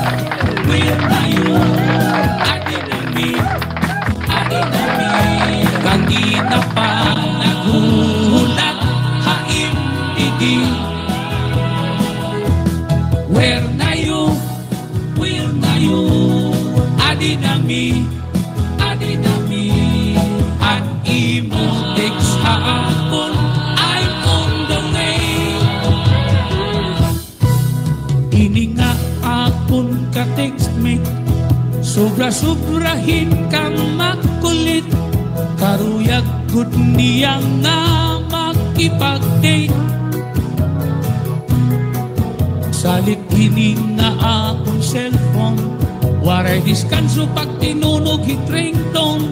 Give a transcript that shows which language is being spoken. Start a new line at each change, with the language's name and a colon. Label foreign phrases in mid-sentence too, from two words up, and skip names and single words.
Waray: Kanina pa nagulat haim idi.
English: Where na you?
Waray: Adi nami an imo text haapon
English: I'm on the way.
Waray: Ini nga akon ka textmate, sobra-sobrahin kang makulit. Karuyag good niya nga makipag-date. Salit kini nga akong cellphone, waray diskanso pag tinunog hit ringtone.